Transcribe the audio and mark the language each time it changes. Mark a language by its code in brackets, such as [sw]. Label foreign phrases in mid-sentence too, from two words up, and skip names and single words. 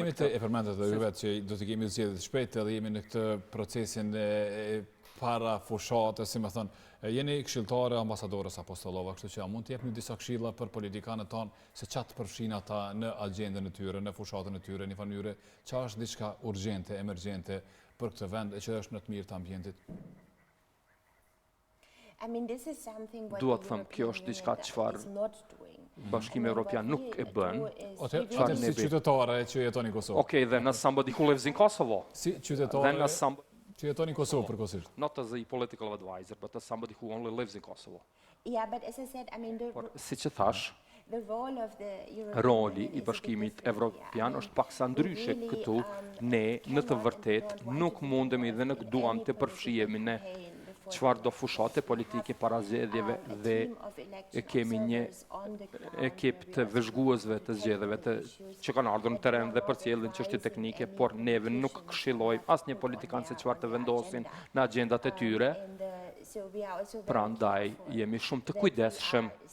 [sq] Me qemi të e përmendet dhe ju vetë që do të kemi zgjedhje të shpejtë edhe jemi në këtë procesin e para fushate, si më thënë, jeni këshilltare ambasadorës apostolova, kështu që a mund të jepni disa këshilla për politikanët tanë se çfarë përfshin ata në agjendën e tyre, në fushatën e tyre, në mënyrë çfarë është diçka urgjente, emergjente për këtë vend që është në të mirë të ambientit? Duhet të them, kjo është diçka çfarë Bashkimi Evropian nuk e bën. Çfarë si qytetare që jetoni në Kosovë? [en] Okay, then as somebody who lives in Kosovo. [sq] Si qytetare që jetoni në Kosovë përkohësisht. [en] Not as a political advisor, but as somebody who only lives in Kosovo. Yeah, but as I said, I mean, [sq] siç e thash, roli i Bashkimit Evropian është paksa ndryshe këtu. Ne në të vërtetë nuk mundemi dhe nuk duam të përfshihemi në çfarë do fushate politike para zgjedhjeve dhe kemi një ekip të vëzhguesve të zgjedhjeve që kanë ardhur në terren dhe përcjellin çështje teknike, por neve nuk këshillojmë asnjë politikan se çfarë të vendosin në agjendat e tyre Prandaj jemi shumë të kujdesshëm